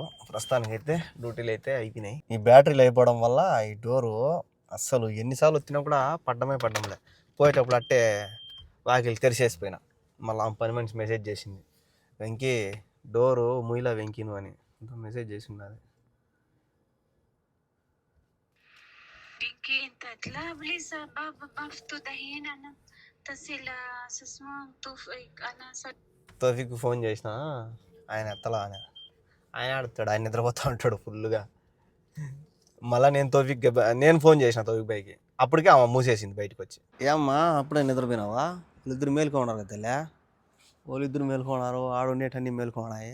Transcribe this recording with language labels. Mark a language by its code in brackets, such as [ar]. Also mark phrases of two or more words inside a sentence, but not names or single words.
[te] ప్రస్తుతానికి అయితే డ్యూటీలు అయితే అయిపోయినాయి. ఈ బ్యాటరీలు అయిపోవడం వల్ల ఈ డోరు అస్సలు ఎన్నిసార్లు వచ్చినా కూడా పడ్డంలే. పోయేటప్పుడు అట్టే వాకిలి తెరిచేసిపోయినా. మళ్ళీ ఆ పని మనిషి మెసేజ్ చేసింది, వెంకీ డోరు ముయిలా వెంకీను అని మెసేజ్ చేసి ఉన్నది. [ar] انت تلعب لسه بابا مفتوح دحين انا تصل اسمه توفيق انا [te] తోఫిక్ ఫోన్ చేసిన, ఆయన ఎత్తలా అని. ఆయన ఆడుతాడు, ఆయన నిద్రపోతూ ఉంటాడు ఫుల్గా. మళ్ళీ నేను ఫోన్ చేసిన తోఫిక్ బైకి, అప్పటికే ఆమె మూసేసింది బయటకు వచ్చి. ఏమ్మా అప్పుడే నిద్రపోయినావా? వాళ్ళిద్దరు మేలుకోన్నారు కదా తెల్లే, వాళ్ళిద్దరు మేలుకోన్నారు, ఆడు ఉండేటన్నీ మేలుకోన్నాయి.